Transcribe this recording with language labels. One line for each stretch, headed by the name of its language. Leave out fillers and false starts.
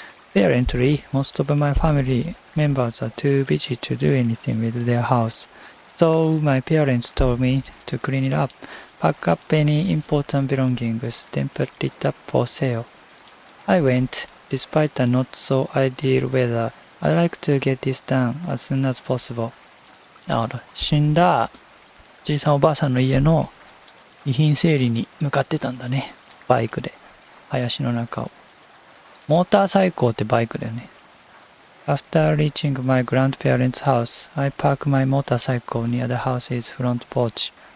English: Apparently, most of my family members are too busy to do anything with their house, so my parents told me to clean it up, pack up any important belongings, then put it up for sale. I went, despite the not so ideal weather. I'd like to get this done as soon as possible.
Japanese: なるほど。死んだじいさんおばあさんの家の遺品整理に向かってたんだね。バイクで。林の中を。モーターサイクルってバイクだよね。
English: After reaching my grandparents' house, I park my motorcycle near the house's front porch.